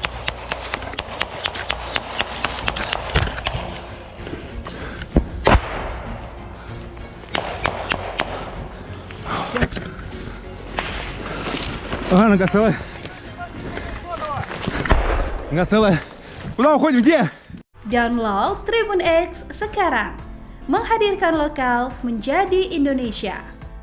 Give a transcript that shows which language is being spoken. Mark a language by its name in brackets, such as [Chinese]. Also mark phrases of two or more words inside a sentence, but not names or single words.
[Russian] Ага, нога целая. Нога целая. Kуда uходим, где? [Indonesian] Download Tribun X sekarang. Menghadirkan lokal menjadi Indonesia.